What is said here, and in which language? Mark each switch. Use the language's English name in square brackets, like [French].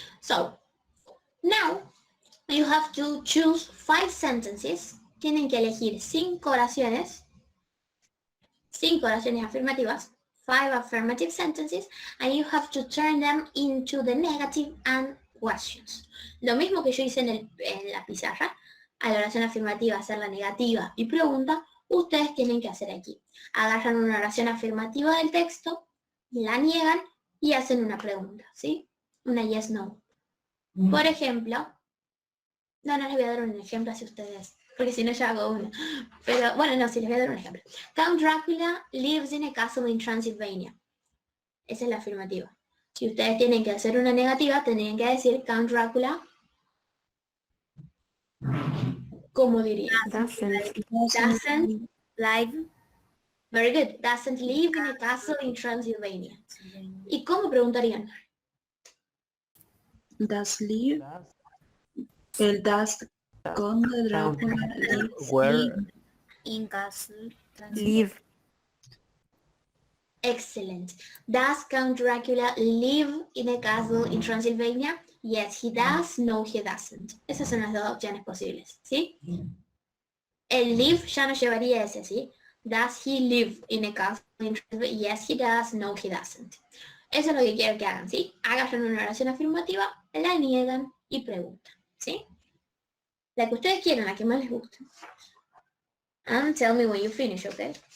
[English] So, now you have to choose 5 sentences. [Spanish] Tienen que elegir 5 oraciones. 5 oraciones afirmativas. [English] 5 affirmative sentences. And you have to turn them into the negative and questions. [Spanish] Lo mismo que yo hice en la pizarra. A la oración afirmativa hacer la negativa y pregunta. Ustedes tienen que hacer aquí. Agarran una oración afirmativa del texto, la niegan y hacen una pregunta, ¿sí? Una yes, no. Por ejemplo, no les voy a dar un ejemplo así ustedes, porque si no ya hago uno. Pero bueno, no, sí les voy a dar un ejemplo. [English] Count Dracula lives in a castle in Transylvania. [Spanish] Esa es la afirmativa. Si ustedes tienen que hacer una negativa, tendrían que decir Count Dracula. ¿Cómo dirían? Doesn't [English] live. Very good. Doesn't live in a castle in Transylvania. [Spanish] ¿Y cómo preguntarían? [English] Does live. El does Conde Drácula lives Where In castle. Live. Excellent. Does Count Dracula live in a castle in Transylvania? Yes, he does. No, he doesn't. [Spanish] Esas son las dos opciones posibles, ¿sí? El live ya no llevaría ese, ¿sí? [English] Does he live in a castle in Transylvania? Yes, he does. No, he doesn't. [Spanish] Eso es lo que quiero que hagan, ¿sí? Hagan una oración afirmativa, la niegan y preguntan, ¿sí? La que ustedes quieran, la que más les guste. [English] And tell me when you finish, okay?